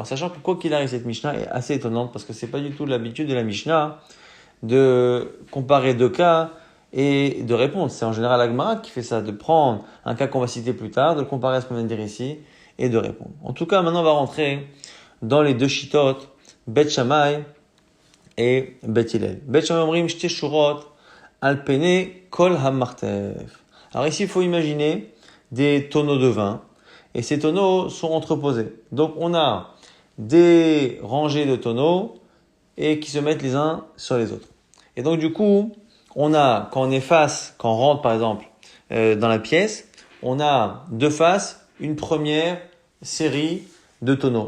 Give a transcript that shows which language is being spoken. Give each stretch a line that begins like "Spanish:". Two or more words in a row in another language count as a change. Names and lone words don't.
French: Sachant que quoi qu'il arrive, cette Mishnah est assez étonnante parce que c'est pas du tout l'habitude de la Mishnah de comparer 2 cas et de répondre. C'est en général la Gemara qui fait ça, de prendre un cas qu'on va citer plus tard, de le comparer à ce qu'on vient de dire ici et de répondre. En tout cas, maintenant on va rentrer dans les 2 shittot, Bet Shammai et Bet Hillel.
Hebrew: בית שמאי אומרים שתי שורות על פני כל המרתף.
French: Alors ici, il faut imaginer des tonneaux de vin. Et ces tonneaux sont entreposés. Donc on a des rangées de tonneaux et qui se mettent les uns sur les autres. Et donc du coup, on a, quand on rentre par exemple dans la pièce, on a 2 faces, une première série de tonneaux.